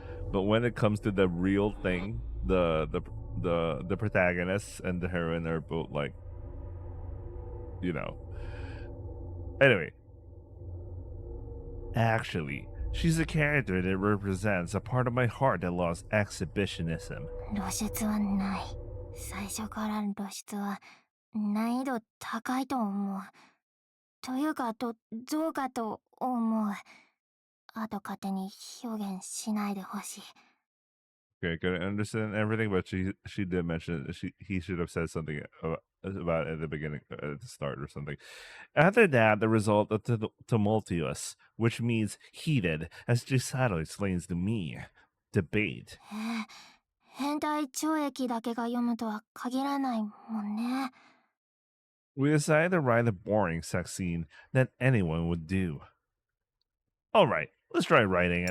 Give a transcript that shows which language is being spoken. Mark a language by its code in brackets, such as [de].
[en] But when it comes to the real thing, the protagonist and the heroine are both like, you know. Anyway, actually, she's a character that represents a part of my heart that loves exhibitionism. [ja] 露出はない。最初から露出は難易度高いと思う。というか、どうかと思う。あと勝手に表現しないでほしい。 [en] Okay, couldn't understand everything, but she did mention he should have said something about it at the beginning, at the start or something. After that, the result of tumultuous, which means heated, as Chisato explains to me. Debate. [ja] 変態懲役だけが読むとは限らないもんね。 [en] We decided to write a boring sex scene that anyone would do. Alright, let's try writing it.